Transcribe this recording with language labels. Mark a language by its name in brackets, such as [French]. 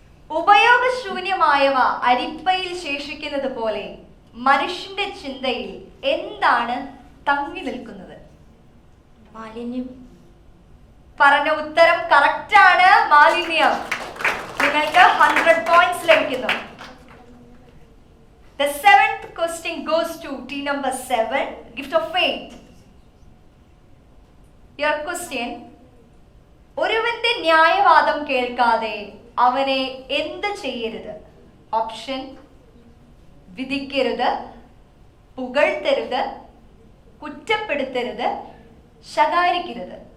[Malayalam] ഉപയോഗശൂന്യമായവ അരിപ്പയിൽ ശേഷിക്കുന്നത് പോലെ മനുഷ്യന്റെ ചിന്തയിൽ എന്താണ് തങ്ങി നിൽക്കുന്നത്? മാലിന്യം. പറഞ്ഞ ഉത്തരം കറക്റ്റ് ആണ്, മാലിന്യം. നിങ്ങൾക്ക് 100 points ലഭിക്കുന്നു. [English] The 7th question goes to team number 7, gift of faith. Your question: [Malayalam] ഒരുവന്റെ ന്യായവാദം കേൾക്കാതെ അവനെ എന്ത് ചെയ്യരുത്? ഓപ്ഷൻ: വിധിക്കരുത്, പുകഴ്ത്തരുത്, കുറ്റപ്പെടുത്തരുത്, ശകാരിക്കരുത്.